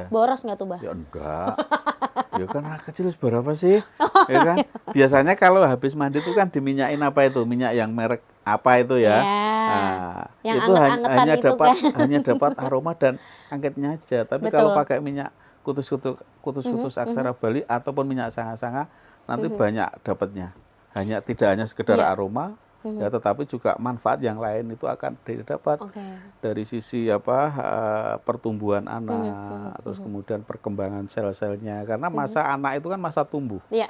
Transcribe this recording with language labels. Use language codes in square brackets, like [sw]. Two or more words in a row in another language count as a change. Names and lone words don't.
[id] Boros nggak tuh, Bah? Ya enggak. Ya kan anak kecil seberapa sih? Ya kan? Biasanya kalau habis mandi itu kan diminyain apa itu? Minyak yang merek apa itu ya? Nah, yang itu anget-angetan hanya itu dapat kan. hanya dapat aroma dan angketnya aja. Tapi kalau pakai minyak kutus-kutus aksara Bali ataupun minyak sanga-sanga nanti banyak dapatnya. Tidak hanya sekedar aroma, ya, tetapi juga manfaat yang lain itu akan didapat dari sisi pertumbuhan anak, terus kemudian perkembangan sel-selnya. Karena masa anak itu kan masa tumbuh. Iya.